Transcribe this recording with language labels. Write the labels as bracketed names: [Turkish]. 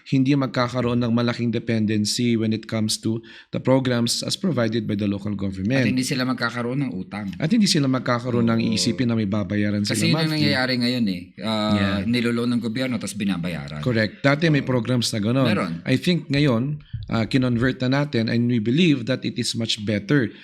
[Filipino] hindi magkakaroon ng malaking dependency [English] when it comes to the programs as provided by the local [Filipino] At [English] government. [Filipino] hindi sila magkakaroon ng utang. At hindi sila magkakaroon ng iisipin na may babayaran Kasi yun ang [English] monthly. [Filipino] nangyayari ngayon Niloloan ng gobyerno tapos binabayaran. Correct. Dati may programs na gano'n. Meron. [English] I think [Filipino] ngayon, kinonvert na natin [English] and we believe that it is much better